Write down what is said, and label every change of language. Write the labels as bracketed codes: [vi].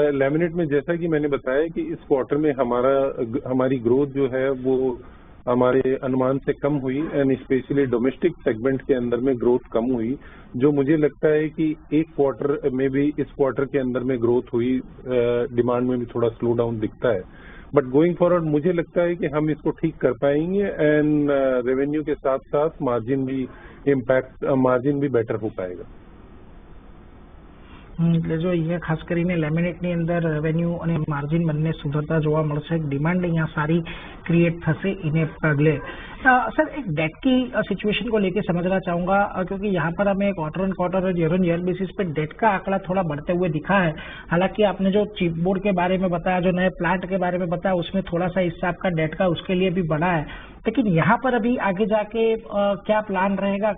[hi] Laminate में जैसा कि मैंने बताया कि इस क्वार्टर में हमारी ग्रोथ जो है वो हमारे अनुमान से कम हुई, एंड स्पेशली डोमेस्टिक सेगमेंट के अंदर में ग्रोथ कम हुई, जो मुझे लगता है कि एक क्वार्टर में भी इस क्वार्टर के अंदर में ग्रोथ हुई, डिमांड में भी थोड़ा स्लो डाउन दिखता है। बट गोइंग फॉरवर्ड मुझे लगता है कि हम इसको ठीक कर पाएंगे, एंड रेवेन्यू के साथ साथ मार्जिन भी बेटर हो पाएगा। [gu] એટલે જો અહીંયા ખાસ કરીને લેમિનેટની અંદર રેવન્યુ અને માર્જિન બંને સુધરતા જોવા મળશે, ડિમાન્ડ અહીંયા સારી ક્રિએટ થશે એને પગલે। [hi] सर, एक डेट की सिचुएशन को लेके समझना चाहूँगा, क्योंकि यहाँ पर हमें क्वार्टर ऑन क्वार्टर और ईयर ऑन ईयर बेसिस पे डेट का आंकड़ा थोड़ा बढ़ते हुए दिखा है। हालांकि आपने जो चिपबोर्ड के बारे में बताया, जो नए प्लांट के बारे में बताया, उसमें थोड़ा सा हिस्सा आपका डेट का उसके लिए भी बढ़ा है, लेकिन यहाँ पर अभी आगे जाके क्या प्लान रहेगा?